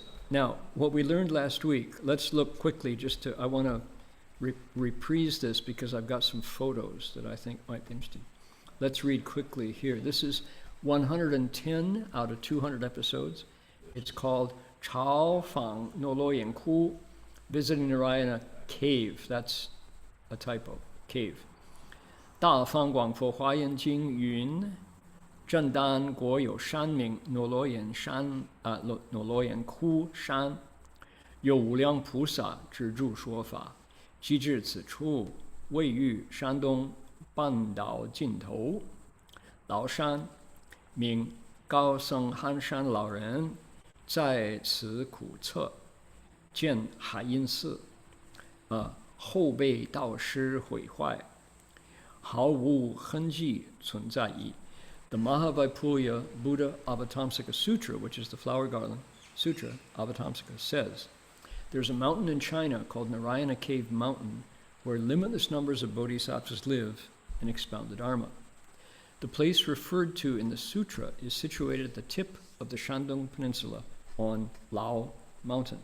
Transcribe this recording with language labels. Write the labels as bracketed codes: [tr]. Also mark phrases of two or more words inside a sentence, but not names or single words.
[en] Now, what we learned last week, let's look quickly I want to reprise this because I've got some photos that I think might be interesting. Let's read quickly here. This is 110 out of 200 episodes. It's called Chao Fang No Lo Yan Ku, Visiting Narayana Cave. That's a typo, cave. [zh] 大方广佛华严经云，震旦国有山名那罗延窟山, 有无量菩萨之住说法，即至此处，位于山东半岛尽头。崂山名高僧憨山老人在此苦测，建海阴寺，后被道师毁坏，毫无痕迹存在矣。 [en] The Mahavaipuya Buddha Avatamsaka Sutra, which is the Flower Garland Sutra, Avatamsaka, says, there's a mountain in China called Narayana Cave Mountain where limitless numbers of bodhisattvas live and expound the Dharma. The place referred to in the sutra is situated at the tip of the Shandong Peninsula on Lao Mountain.